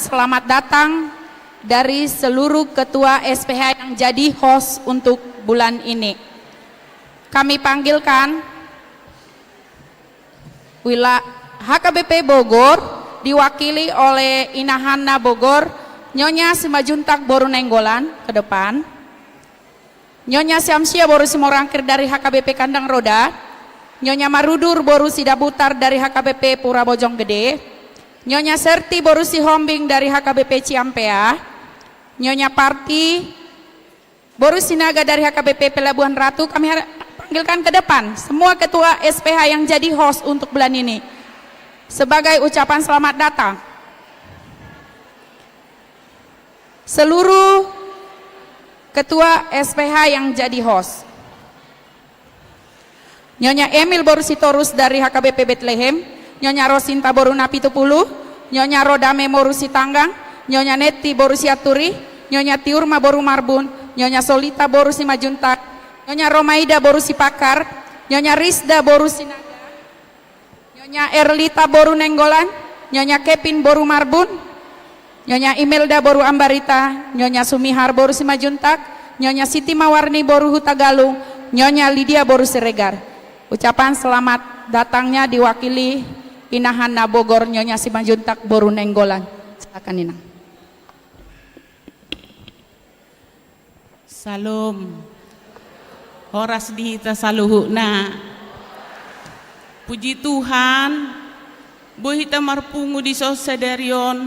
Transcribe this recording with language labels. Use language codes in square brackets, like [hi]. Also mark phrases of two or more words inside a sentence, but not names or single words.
[id] selamat datang dari seluruh ketua SPH yang jadi host untuk bulan ini. Kami panggilkan HKBP Bogor diwakili oleh Inahanna Bogor, Nyonya Simajuntak Boru Nenggolan ke depan. Nyonya Syamsia Boru Simorangkir dari HKBP Kandang Roda. Nyonya Marudur Boru Sidabutar dari HKBP Pura Bojonggede, Nyonya Serti Boru Sihombing dari HKBP Ciampea, Nyonya Parti Boru Sinaga dari HKBP Pelabuhan Ratu. Kami panggilkan ke depan semua ketua SPH yang jadi host untuk bulan ini sebagai ucapan selamat datang. Seluruh ketua SPH yang jadi host. Nyonya Emil Boru Sitorus dari HKBP Bethlehem, Nyonya Rosinta Boru Napitupulu, Nyonya Rodame Boru Sitanggang, Nyonya Neti Boru Siaturi, Nyonya Tiurma Boru Marbun, Nyonya Solita Boru Simajuntak, Nyonya Romaida Boru Sipakar, Nyonya Rizda Boru Sinaga, Nyonya Erlita Boru Nenggolan, Nyonya Kepin Boru Marbun, Nyonya Imelda Boru Ambarita, Nyonya Sumihar Boru Simajuntak, Nyonya Siti Mawarni Boru Hutagalung, Nyonya Lydia Boru Siregar. Ucapan selamat datangnya diwakili Inahanna Bogor, Nyonya Simajuntak Boru Nenggolan. Silakan Inang. Salam. [bbc] Horas dihita saluhuna. [id] Puji Tuhan, [bbc] bohita marpungu di sosederion.